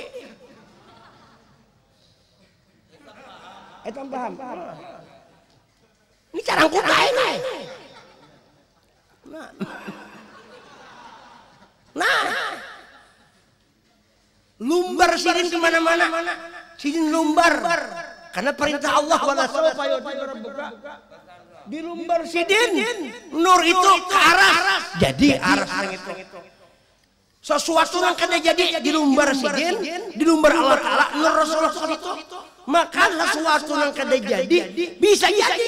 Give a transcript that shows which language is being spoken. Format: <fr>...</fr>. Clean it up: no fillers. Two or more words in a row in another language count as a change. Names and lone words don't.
<bjn>Paham. Ini cara kukai nih. Nah, lumbar sidin kemana-mana. Sidin lumbar. Karena perintah Allah</bjn> <ar>ولسوف يعطيك ربك.</ar> <bjn>Di lumbar sidin, nur itu ke arah. Jadi arah itu. Sesuatu yang kada jadi di lumbar sidin, di lumbar Allah Ta'ala, nur Rasulullah itu. Maka sesuatu yang kada jadi bisa jadi.</bjn>